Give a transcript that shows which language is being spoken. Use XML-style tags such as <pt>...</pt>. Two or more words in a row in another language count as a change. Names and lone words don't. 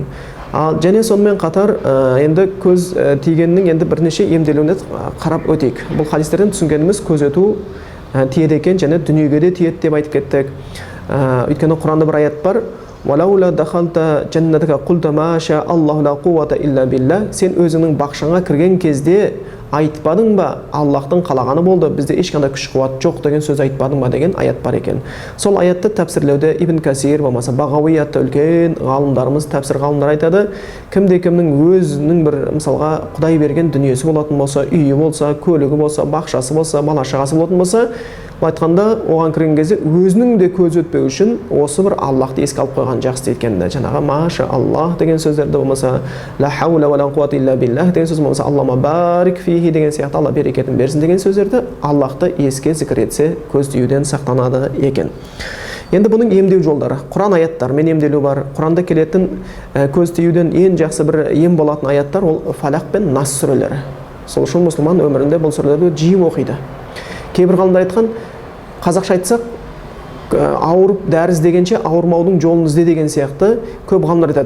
<kk>Және сонымен қатар енді көз тигеннің енді бірнеше емделуіне қарап өтейік. Бұл хадистерден түсінгеніміз көз өту тиеді екен, және дүниеге де тиеді деп айтып кеттік. Өйткені Құранда бір аят бар:</kk> <ar>"ولولا إذ دخلت جنتك قلت ما شاء الله لا قوة إلا بالله",</ar> <kk>сен өзіңнің бақшаңа кірген кезде айтпадың ба, Аллахтың қалағаны болды, бізде ешқандай күш қуат жоқ деген сөз айтпадың ба деген аят бар екен. Сол аятты тәпсірлеуде Ибн Касир болмаса Бағауи атты үлкен ғалымдарымыз, тәпсір ғалымдар айтады, кімде-кімнің өзінің бір мысалға Құдай берген дүниесі болатын болса, үйі болса, көлігі болса, бақшасы болса, бала-шағасы болатын болса, айтқанда оған кірген кезде өзінің де көз өтпеу үшін осы бір Аллахты еске алып қойған жақсы еткенді. Жаңағы</kk> <ar>ما شاء الله</ar> <kk>деген сөздерді болмаса,</kk> <ar>لا حول ولا قوة إلا بالله</ar> <kk>деген сөз болмаса,</kk> <ar>اللهم بارك فيه</ar> <kk>деген сияқты, Алла берекетін берсін деген сөздерді Аллахты еске зікір етсе көз тиюден сақтанады екен. Енді бұның емдеу жолдары, Құран аяттарымен емделу бар. Құранда келетін көз тиюден ең жақсы бір ем болатын аяттар ол Фалақ пен Нас сүрелері. Сол үшін мұсылман өмірінде бұл сүрелерді жиі оқиды. Кейбір ғалымдар айтқан, қазақша айтсақ, ауырып дәрі іздегенше ауырмаудың жолын ізде деген сияқты көп ғалымдар айтады.</kk>